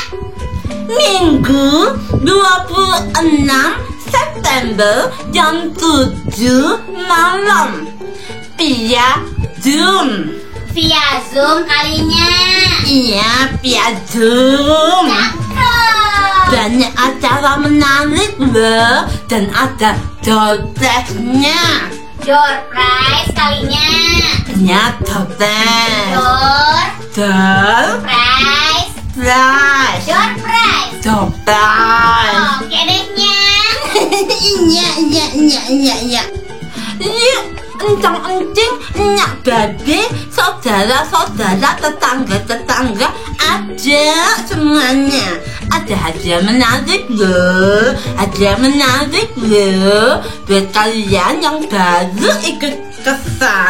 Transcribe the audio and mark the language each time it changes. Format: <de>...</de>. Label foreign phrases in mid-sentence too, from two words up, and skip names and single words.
<id>Minggu 26 September jam 7 malam via Zoom. Via Zoom kalinya. Iya, via Zoom. Cakep. Banyak acara menarik loh, dan ada</id> <en>door prize-</en> <id>nya.</id> <en>Door prize kalinya.</en> <id>Ya,</id> <en>door prize. Door Door prize. prize. Door prize. Door prize.</en> <id>Oke deh, Nya. Iya. Yuk, encang-encing, nyak babe, saudara-saudara, tetangga-tetangga, ajak semuanya. Ada hadiah menarik loh, buat kalian yang baru ikut kesan.</id>